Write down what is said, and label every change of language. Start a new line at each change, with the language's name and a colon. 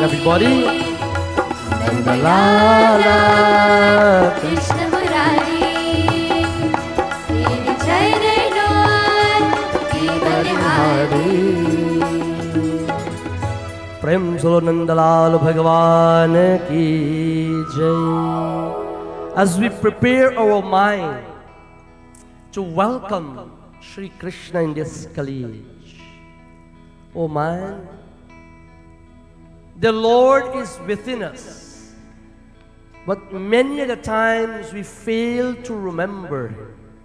English: Everybody, Nandlala
Hindi: Krishna Murari तेरे चरणों पे बलिहारी. प्रेम सो नंदलाल भगवान की जय.
English: As we prepare our mind to welcome Shri Krishna in this Kali age, oh man, the Lord is within us, but many of the times we fail to remember Him.